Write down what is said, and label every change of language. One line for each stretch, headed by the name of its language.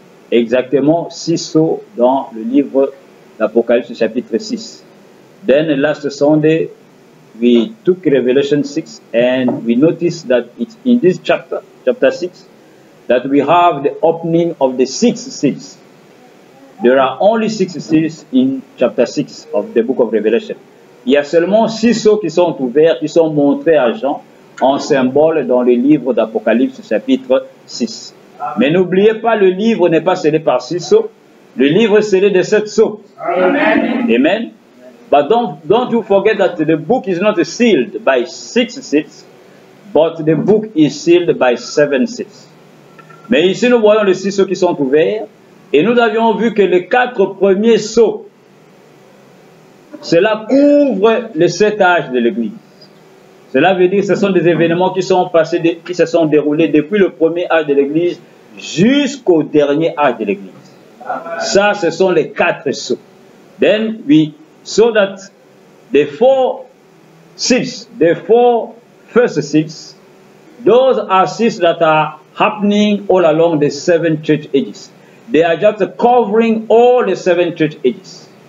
French: Exactement 6 sceaux dans le livre d'Apocalypse chapitre 6.
English: Then last Sunday we took Revelation 6 and we noticed that it's in this chapter 6, that we have the opening of the 6 seals. There are only 6 seals in chapter 6 of the book of Revelation.
French: Il y a seulement 6 sceaux qui sont ouverts, qui sont montrés à Jean en symbole dans le livre d'Apocalypse chapitre 6. Mais n'oubliez pas, le livre n'est pas scellé par 6 sceaux. Le livre est scellé de 7 sceaux. Amen. Amen.
English: But don't you forget that the book is not sealed by 6 seals, but the book is sealed by 7 seals.
French: Mais ici, nous voyons les 6 sceaux qui sont ouverts, et nous avions vu que les 4 premiers sceaux, cela couvre les 7 âges de l'Église. Cela veut dire que ce sont des événements qui sont passés, qui se sont déroulés depuis le premier âge de l'Église jusqu'au dernier âge de l'Église. Ça, ce sont les 4 sceaux.
English: Then we saw that the 4 seals, the 4 first seals, those are seals that are happening all along the 7 church ages. They are just covering all the 7 church ages.